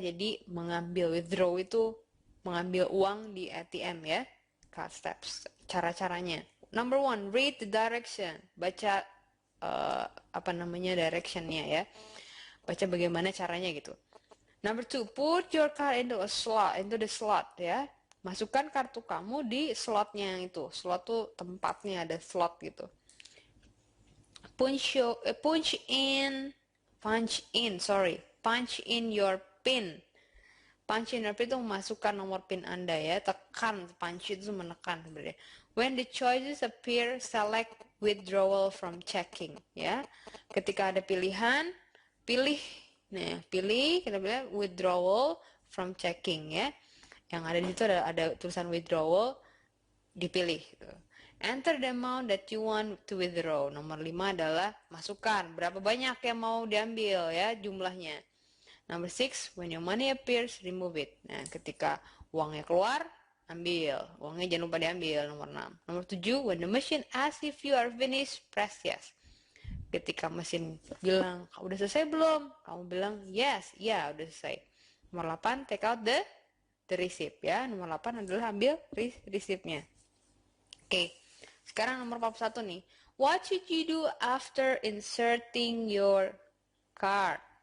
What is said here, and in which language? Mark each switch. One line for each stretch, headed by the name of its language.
Indonesian: Jadi withdraw itu mengambil uang di ATM ya.
English: Card steps,
Indonesian: cara-caranya.
English: Number 1, read the direction.
Indonesian: Baca directionnya ya. Baca bagaimana caranya gitu.
English: Number 2, put your card into the slot
Indonesian: ya. Masukkan kartu kamu di slotnya itu. Slot tuh tempatnya, ada slot gitu.
English: Punch in your pin. Punch in your pin
Indonesian: itu memasukkan nomor pin Anda ya. Tekan, punch itu menekan sebenarnya.
English: When the choices appear, select withdrawal from checking ya.
Indonesian: Ketika ada pilihan, pilih, kita pilih withdrawal from checking ya. Yang ada di situ ada tulisan withdrawal, dipilih gitu.
English: Enter the amount that you want to withdraw.
Indonesian: Nomor 5 adalah masukkan berapa banyak yang mau diambil ya, jumlahnya.
English: Number 6, when your money appears, remove it.
Indonesian: Nah, ketika uangnya keluar, ambil. Uangnya jangan lupa diambil. Nomor 6. Nomor 7,
English: when the machine asks if you are finished, press yes.
Indonesian: Ketika mesin bilang, udah selesai belum? Kamu bilang yes, ya udah selesai. Nomor 8,
English: take out the receipt ya.
Indonesian: Nomor 8 adalah ambil receipt-nya. Oke. Sekarang nomor 41 nih.
English: What should you do after inserting your card?